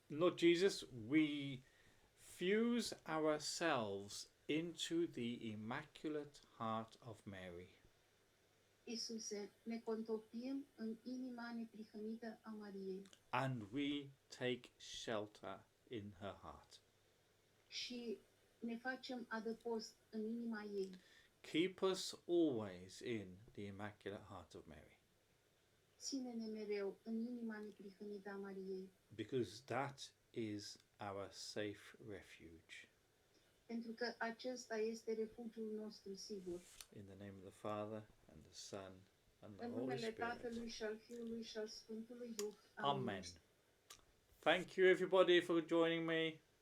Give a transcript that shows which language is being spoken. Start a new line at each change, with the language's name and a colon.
English: Lord Jesus, we fuse ourselves into the Immaculate Heart of Mary.
Romanian: Iisuse, ne contopim în inima neprihănită a Mariei
English: and we take shelter in her heart.
Romanian: și ne facem adăpost în inima ei.
English: Keep us always in the Immaculate Heart of Mary,
Romanian: Ține-ne mereu în inima neprihănită a Mariei,
English: because that is our safe refuge.
Romanian: pentru că acesta este refugiul nostru sigur.
English: In the name of the Father, and the Son, and the
Romanian: În
English: Holy
Romanian: numele
English: Spirit.
Romanian: Tatălui și al Fiului și al Sfântului Duh.
English: Amen. Thank you, everybody, for joining me.